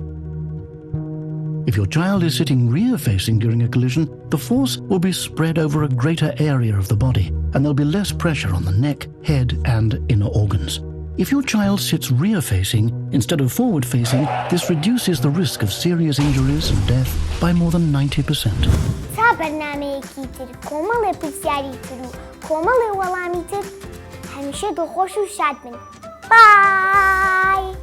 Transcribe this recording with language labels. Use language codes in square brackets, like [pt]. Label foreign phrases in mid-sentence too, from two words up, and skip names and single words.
[en] If your child is sitting rear-facing during a collision, the force will be spread over a greater area of the body, and there'll be less pressure on the neck, head, and inner organs. If your child sits rear-facing instead of forward-facing, this reduces the risk of serious injuries and death by more than 90%. [ckb] تا برنامەیەکی تر کۆمەڵێ پرسیاری تر و کۆمەڵێ وەڵامی تر هەمیشە دڵخۆش و شاد بن. بای!